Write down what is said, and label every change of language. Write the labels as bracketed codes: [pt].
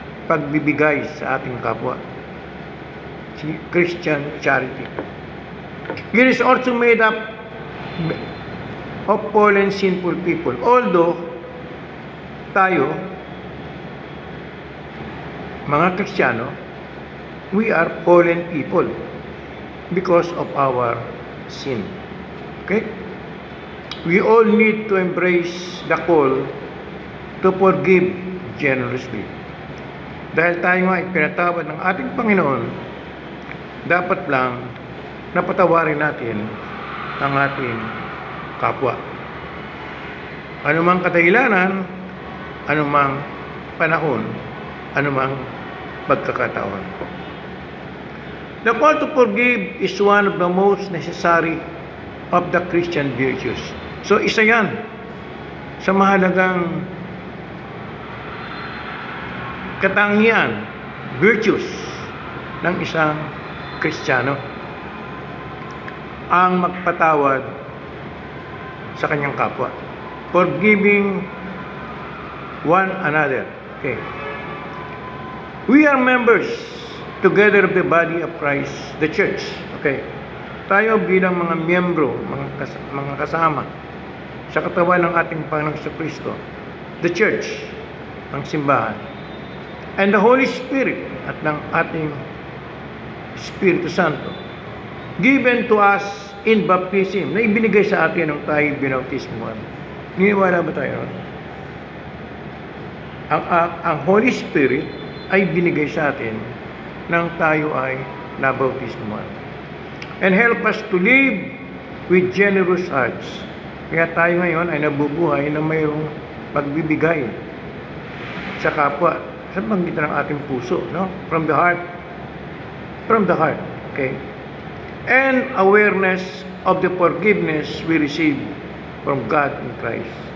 [tl] Pagbibigay sa ating kapwa. [en] Christian charity. It is also made up of fallen sinful people. Although [tl] tayo, mga Kristiyano, [en] we are fallen people because of our sin. Okay? We all need to embrace the call to forgive generously. [tl] Dahil tayo nga ay pinatawad ng ating Panginoon, dapat lang napatawarin natin ang ating kapwa. Anumang kadahilanan, anumang panahon, anumang pagkakataon. [en] The call to forgive is one of the most necessary of the Christian virtues. [tl] So isa yan sa mahalagang katangian, virtues ng isang Kristiyano, ang magpatawad sa kanyang kapwa. [en] Forgiving one another. Okay. We are members together of the body of Christ, the church. Okay. [tl] Tayo bilang mga miyembro, mga kasama sa katawan ng ating Panginoong Jesucristo, the church, ang simbahan, [en] and the Holy Spirit [tl] at ng ating Espiritu Santo, [en] given to us in baptism, [tl] na ibinigay sa atin nung tayo binautismuhan. Niniwala ba tayo? Ang Holy Spirit ay binigay sa atin nang tayo ay nabautismuhan. [en] And help us to live with generous hearts. [tl] Kaya tayo ngayon ay nabubuhay na mayroong pagbibigay sa kapwa sa pamagitan ng ating puso, no? [en] From the heart. From the heart. Okay? And awareness of the forgiveness we receive from God in Christ.